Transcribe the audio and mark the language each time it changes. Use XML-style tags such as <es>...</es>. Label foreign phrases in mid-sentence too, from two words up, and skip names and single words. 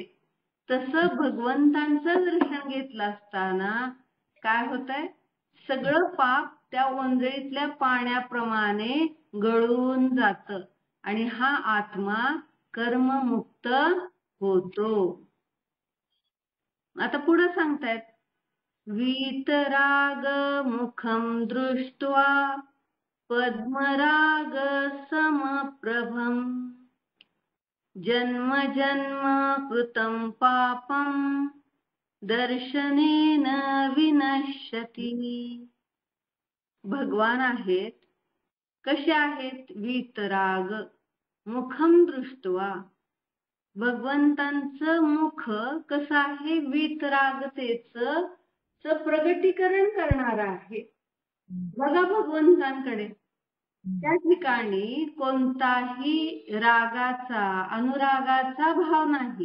<mr>तसं भगवंतांचं दर्शन घेतलं असताना काय होतंय? सगळं पाप त्या ओंजळीतल्या पाण्याप्रमाणे गळून जातं आणि हा आत्मा कर्ममुक्त होतो. आता पुढे सांगतायत,</mr> <sa>वीतराग मुखम दृष्ट्वा पद्मराग समप्रभम जन्म जन्म कृतं पापं दर्शनेन विनश्यति.</sa> <mr>भगवान आहेत. कसे आहेत?</mr> <sa>वीतराग मुखम दृष्ट्वा.</sa> <mr>भगवंतांचं मुख कसं आहे? वीतरागतेचं प्रगटीकरण करणार आहे. बघा भगवंतांकडे, त्या ठिकाणी कोणताही रागाचा अनुरागाचा भाव नाही.</mr>